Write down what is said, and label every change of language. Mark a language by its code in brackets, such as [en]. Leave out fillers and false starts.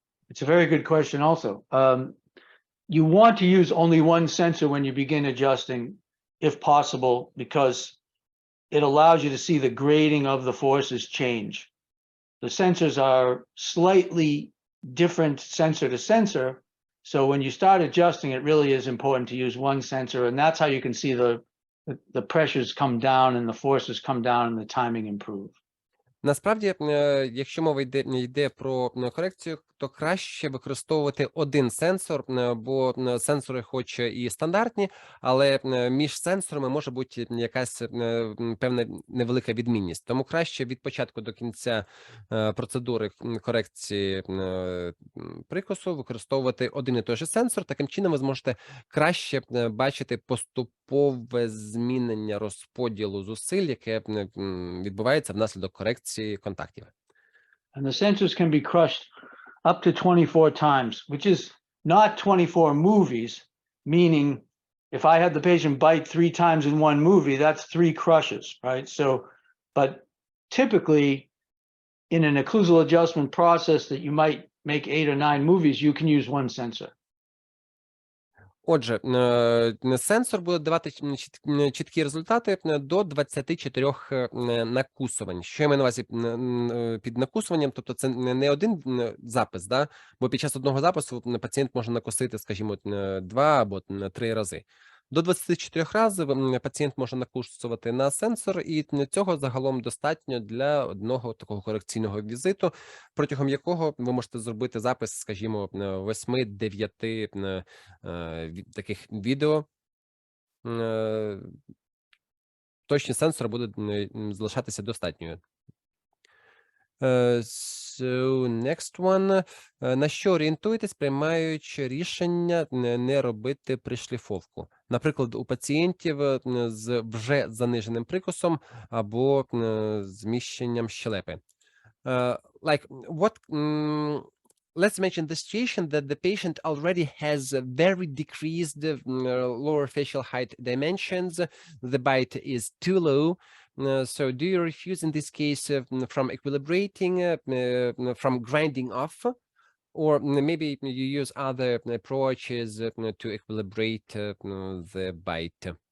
[en] It's a very good question also. You want to use only one sensor when you begin adjusting, if possible, because it allows you to see the grading of the forces change. The sensors are slightly different sensor to sensor, so when you start adjusting, it really is important to use one sensor, and that's how you can see the pressures come down and the forces come down and the timing improve. [uk] Насправді, якщо мова йде про корекцію, то краще використовувати один сенсор, бо сенсори хоч і стандартні, але між сенсорами може бути якась певна невелика відмінність. Тому краще від початку до кінця процедури корекції прикусу використовувати один і той же сенсор. Таким чином ви зможете краще бачити поступове змінення розподілу зусиль, яке відбувається внаслідок корекції контактів. [en] And the sensors can be crushed up to 24 times, which is not 24 movies, meaning if I had the patient bite 3 times in one movie, that's 3 crushes, right? So, but typically in an occlusal adjustment process that you might make 8 or 9 movies, you can use one sensor. [uk] Отже, сенсор буде давати чіткі результати до 24 накусувань. Що я маю на увазі під накусуванням? Тобто це не один запис, да? Бо під час одного запису пацієнт може накусити, скажімо, 2 або 3 рази. До 24 разів пацієнт може накусувати на сенсор, і цього загалом достатньо для одного такого корекційного візиту, протягом якого ви можете зробити запис, скажімо, 8-9 таких відео. Точність сенсора буде залишатися достатньою. So, next one. На що орієнтуєтесь, приймаючи рішення не робити пришліфовку? Наприклад, у пацієнтів з вже заниженим прикусом або зміщенням щелепи. [en] Like, what... Let's mention the situation that the patient already has very decreased lower facial height dimensions. The bite is too low. So do you refuse in this case from equilibrating, from grinding off, or maybe you use other approaches to equilibrate the bite?